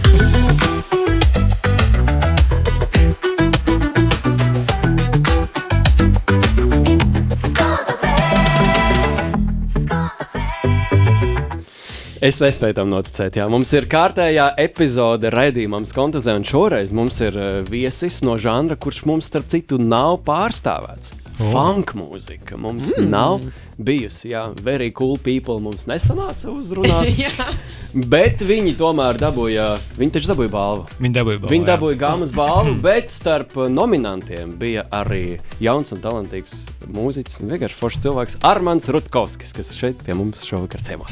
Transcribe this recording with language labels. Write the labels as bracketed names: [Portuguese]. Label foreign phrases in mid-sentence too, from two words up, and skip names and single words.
[Latvian] Es nespēju tam noticēt, jā. Mums ir kārtējā epizode raidījumam Skontuzē, un šoreiz mums ir viesis no žanra, kurš mums, starp citu, nav pārstāvēts. Funk mūzika mums nav bijusi, jā. Very cool people mums nesanāca uzrunāt. Bet viņi tomēr viņi taču dabūja balvu. Viņi dabūja Gamas balvu, bet starp nominantiem bija arī jauns un talantīgs mūziķis un vienkārši foršs cilvēks Armands Rutkovskis, kas šeit pie mums šovakar ciemos.